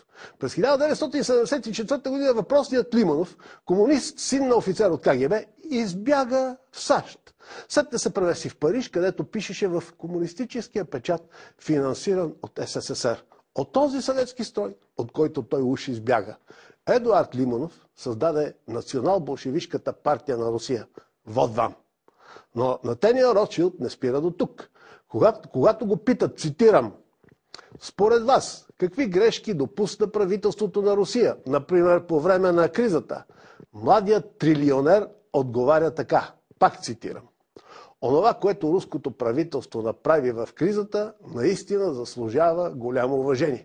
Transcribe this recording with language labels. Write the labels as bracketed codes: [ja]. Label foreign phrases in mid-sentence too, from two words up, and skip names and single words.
[bg] През 1974 година въпросният Лиманов, комунист, син на офицер от КГБ, избяга в САЩ. След се превеси в Париж, където пишеше в комунистическия печат, финансиран от СССР. От този съветски строй, от който той уж избяга, Едуард Лиманов създаде национал-болшевишката партия на Русия. [ru] Вот вам. [bg] Но на тения Ротшилд не спира до тук. Когато го питат, цитирам: "Според вас, какви грешки допусна правителството на Русия, например по време на кризата?" Младият трилионер отговаря така, пак цитирам: "Онова, което руското правителство направи в кризата, наистина заслужава голямо уважение.